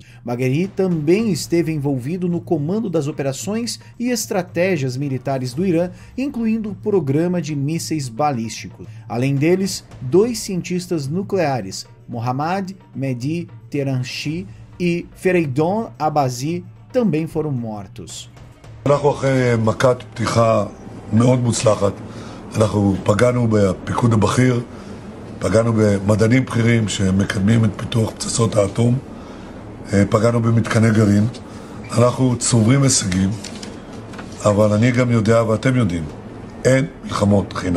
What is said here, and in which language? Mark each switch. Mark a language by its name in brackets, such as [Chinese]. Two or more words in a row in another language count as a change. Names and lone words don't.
[Portuguese] Bagheri também esteve envolvido no comando das operações e estratégias militares do Irã, incluindo o programa de mísseis balísticos. Além deles, 2 cientistas nucleares, Mohammad Mehdi Tehranchi e Fereydon Abazi, também foram mortos. [Hebrew] אנחנו אחרי מכת פתיחה מאוד מוצלחת, אנחנו פגענו בפיקוד הבכיר, פגענו במדענים בכירים שמקדמים את פיתוח פצצות האטום, פגענו במתקני גרעין, אנחנו צוברים הישגים, אבל אני גם יודע ואתם יודעים, אין מלחמות חינם.